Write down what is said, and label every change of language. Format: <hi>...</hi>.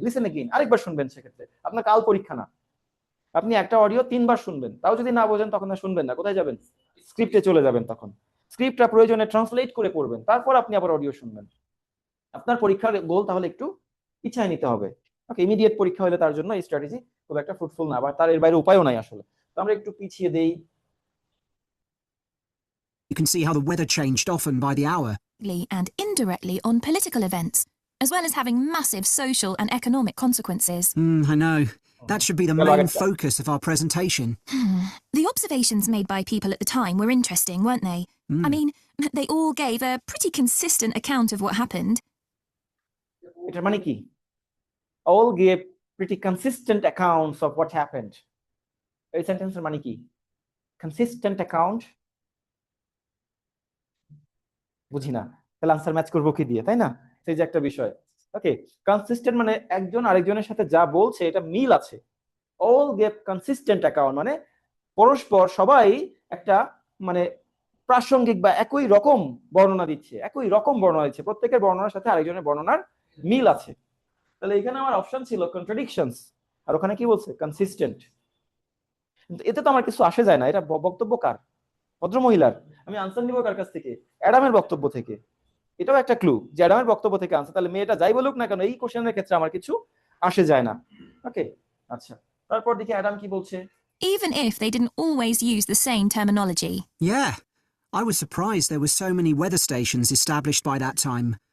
<bn>Listen again, আরেকবার শুনবেন, সেক্ষেত্রে আপনার কাল পরীক্ষা না, আপনি একটা অডিও 3 বার শুনবেন, তাও যদি না বোঝেন তখন আর শুনবেন না, কোথায় যাবেন? স্ক্রিপ্টে চলে যাবেন, তখন স্ক্রিপ্টটা প্রয়োজনে ট্রান্সলেট করে পড়বেন, তারপর আপনি আবার অডিও শুনবেন। আপনার পরীক্ষার গোল তাহলে একটু পিছায় নিতে হবে। ওকে, ইমিডিয়েট পরীক্ষা হলে তার জন্য এই স্ট্র্যাটেজি খুব একটা ফ্রুটফুল না, বা তার এর বাইরে উপায়ও নাই আসলে। তো আমরা একটু পিছিয়ে দেই।</bn> <en>you can see how the weather changed often by the hour. And indirectly on political events, as well as having massive social and economic consequences. I know. That should be the Well, I main get that. focus of our presentation. The observations made by people at the time were interesting, weren't they? I mean, they all gave a pretty consistent account of what happened.</en> <bn>এটার মানে কি?</bn> <en>All gave pretty consistent accounts of what happened.</en> <bn>এই সেন্টেন্সের মানে কি?</bn> <en>Consistent account</en> <bn>বুঝি না, তাহলে আনসার ম্যাচ করবো কি দিয়ে, তাই না? সেই যে একটা বিষয়। ওকে, কনসিস্টেন্ট মানে একজন আরেকজনের সাথে যা বলছে এটা মিল আছে।</bn> <en>All gave consistent account</en> <bn>মানে পরস্পর সবাই একটা মানে প্রাসঙ্গিক বা একই রকম বর্ণনা দিচ্ছে, প্রত্যেকের বর্ণনার সাথে আরেকজনের বর্ণনার মিল আছে। তাহলে এখানে আমার অপশন ছিল কন্ট্রাডিকশনস, আর ওখানে কি বলছে? কনসিস্টেন্ট। কিন্তু এতে তো আমার কিছু আসে যায় না, এটা বক্তব্য কার? ভদ্রমহিলার। আমি আনসার নিব কার কাছ থেকে? অ্যাডামের বক্তব্য থেকে। এটাও একটা ক্লু যে অ্যাডামের বক্তব্য থেকে আনসার। তাহলে মেয়েটা যাই বলুক না কেন এই কোশ্চেনের ক্ষেত্রে আমার কিছু আসে যায় না। ওকে, আচ্ছা, তারপর দেখি অ্যাডাম কি বলছে।</bn> <en>Even if they didn't always use the same terminology. Yeah. I was surprised there were so many weather stations established by that time.</en>